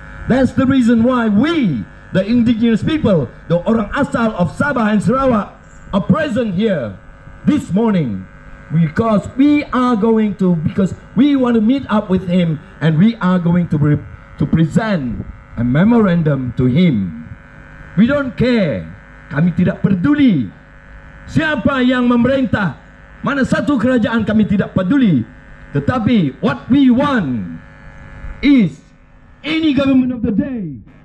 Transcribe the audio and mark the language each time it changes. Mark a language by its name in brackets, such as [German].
[English] That's the reason why we, the indigenous people, the orang asal of Sabah and Sarawak, are present here this morning, because we want to meet up with him, and we are going to present a memorandum to him. We don't care. [Malay] Kami tidak peduli siapa yang memerintah, mana satu kerajaan, kami tidak peduli. [English] Tetapi what we want is any government of the day.